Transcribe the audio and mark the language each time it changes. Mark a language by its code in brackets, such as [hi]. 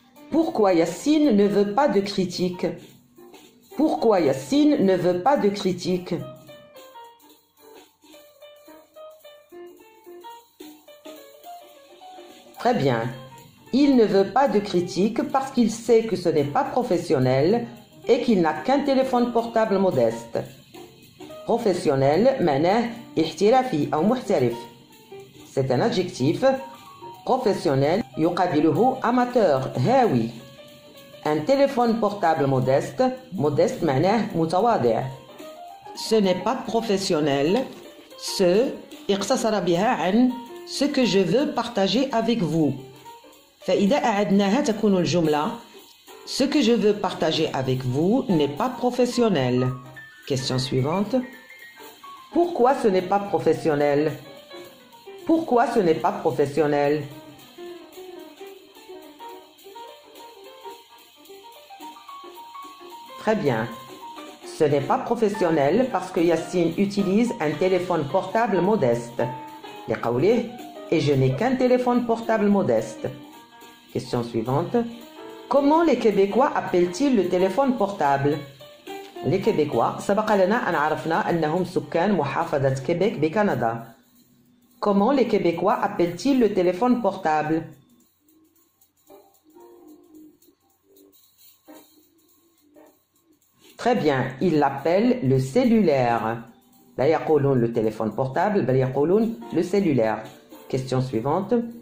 [fr] Pourquoi Yassine ne veut pas de critique? Pourquoi Yassine ne veut pas de critique? Très bien. Il ne veut pas de critique parce qu'il sait que ce n'est pas professionnel et qu'il n'a qu'un téléphone portable modeste. [ar] Professionnel معناه احترافي أو محترف. [fr] C'est un adjectif. [ar] Professionnel يقابله amateur هاوي. [fr] Un téléphone portable modeste. [ar] Modeste معناه متواضع. [fr] Ce n'est pas professionnel. Ce [ar] اقتصر بها عن [fr] ce que je veux partager avec vous. [ar] فإذا أعدناها تكون الجملة [fr] ce que je veux partager avec vous n'est pas professionnel. Question suivante. Pourquoi ce n'est pas professionnel? Pourquoi ce n'est pas professionnel? Très bien. Ce n'est pas professionnel parce que Yassine utilise un téléphone portable modeste. لقوله et je n'ai qu'un téléphone portable modeste. Question suivante. Comment les Québécois appellent-ils le téléphone portable? [ar] Les Québécois سبق لنا أن عرفنا أنهم سكان محافظة كيبيك بكندا. [fr] Comment les Québécois appellent-ils le téléphone portable? Très bien, ils l'appellent le cellulaire. [ar] لا يقولون [fr] le téléphone portable [ar] بل يقولون [fr] le cellulaire. Question suivante.